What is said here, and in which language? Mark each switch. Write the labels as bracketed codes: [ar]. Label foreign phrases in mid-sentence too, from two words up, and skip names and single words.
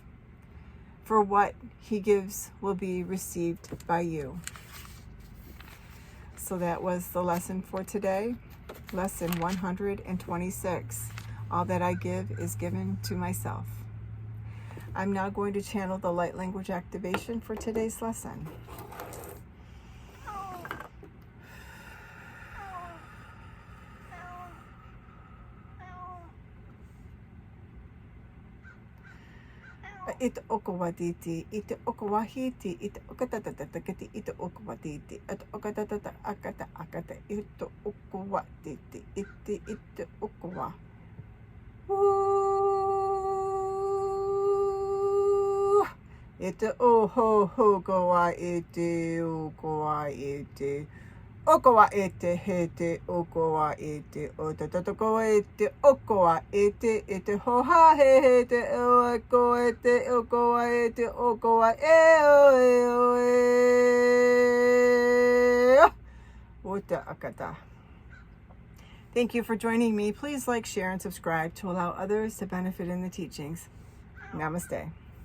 [en] For what he gives will be received by you. So that was the lesson for today. Lesson 126. All that I give is given to myself. I'm now going to channel the light language activation for today's lesson. Ito okawatiti, ito okawahiti, ito okatatatakati, ito okawatiti, at okatatata akata akata, ito okawatiti, ito okawa. Ito oho ho kawa ite okawa ite. Okawa ete hete okawa ete otatato kawa ete okawa ete ete hoha he hete oko ete okawa ete okawa ota akata. Thank you for joining me. Please like, share, and subscribe to allow others to benefit in the teachings. Namaste.